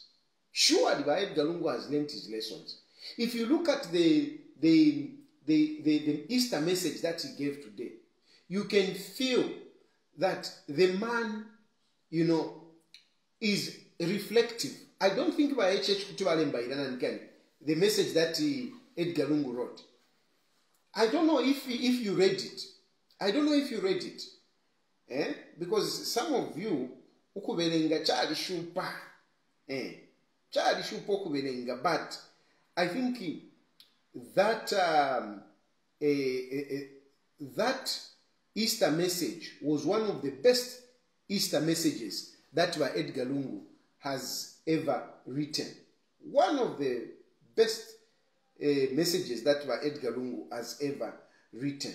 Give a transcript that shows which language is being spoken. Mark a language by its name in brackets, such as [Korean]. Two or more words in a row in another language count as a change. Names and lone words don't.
[English] Surely Edgar Lungu has learnt his lessons. If you look at the Easter message that he gave today, you can feel that the man, you know, is reflective. I don't think the message that Edgar Lungu wrote. I don't know if you read it. I don't know if you read it. Because some of you [Bemba] ukubelenga chali shupa. Chali shupa ukubelenga, [English] but I think that that Easter message was one of the best Easter messages that Edgar Lungu has ever written. One of the best messages that Edgar Lungu has ever written.